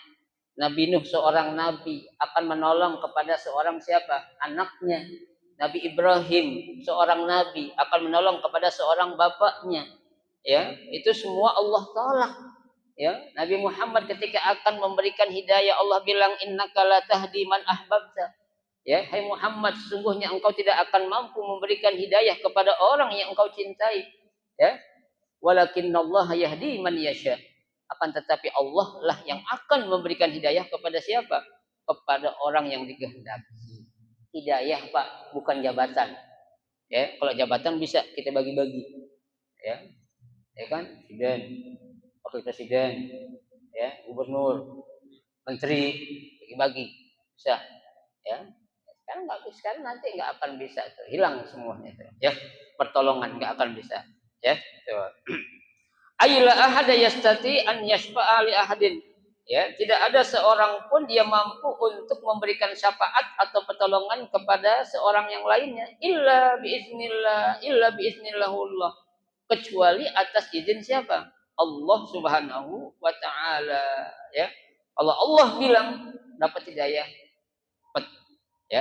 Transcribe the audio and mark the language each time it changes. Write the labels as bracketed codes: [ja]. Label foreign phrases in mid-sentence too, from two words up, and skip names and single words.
[id] Nabi Nuh seorang nabi akan menolong kepada seorang siapa? Anaknya. Nabi Ibrahim seorang nabi akan menolong kepada seorang bapaknya. Ya, itu semua Allah tolak. Ya, Nabi Muhammad ketika akan memberikan hidayah, Allah bilang [ar] إنك لا تهدي من أحببت. [id] Ya, hai Muhammad, sesungguhnya engkau tidak akan mampu memberikan hidayah kepada orang yang engkau cintai. Ya, [ar] ولكن الله يهدي من يشاء. [id] Akan tetapi Allah lah yang akan memberikan hidayah kepada siapa? Kepada orang yang dikehendaki. Hidayah Pak, bukan jabatan. Ya, kalau jabatan bisa kita bagi-bagi. Ya kan? Presiden, wakil presiden, ya, gubernur, menteri, bagi-bagi. Bisa. Ya. Sekarang nanti nggak akan bisa tuh. Hilang semuanya tuh. Ya, pertolongan nggak akan bisa. Ya, tuh. [ar] ألا أحد يستطيع أن يشفع لأحد. [id] Ya, tidak ada seorang pun dia mampu untuk memberikan syafaat atau pertolongan kepada seorang yang lainnya [ar] إلا بإذن الله, [id] kecuali atas izin siapa? Allah [ar] سبحانه وتعالى, [id] ya. Kalau Allah bilang dapat hidayah, ya.